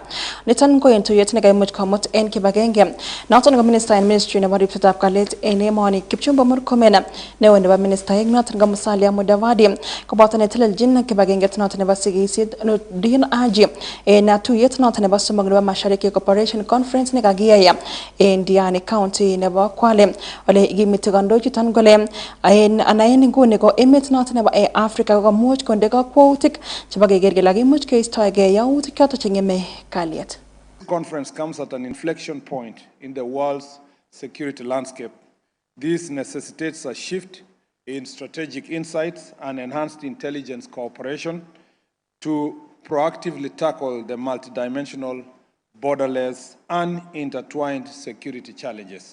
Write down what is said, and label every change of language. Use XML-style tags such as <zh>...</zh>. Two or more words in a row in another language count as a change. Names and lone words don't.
<kln>Niton ko en tuyet nekaimuch komut en kibagenge. Noton ko minister en ministry nebo ripsetab kalyet en emoni Kipchumba Murkomen, neo nebo ministaek noton ko Musalia Mudavadi, koboto netelelchin kibagenge noton nebo sigisiet Din Haji en tuyet noton nebo somok nebo Mashariki Cooperation Conference nekakiyai en Diani County nebo Kwale. Ole ikimiti kandoichuton kole en nguni ko emet noton nebo Afrika komuch konde kakwautik chebo keker kele kimuch keistoegei yautik choton chengeme kalyet.</kln> <en>Conference comes at an inflection point in the world's security landscape. This necessitates a shift in strategic insights and enhanced intelligence cooperation to proactively tackle the multidimensional, borderless, and intertwined security challenges.</en>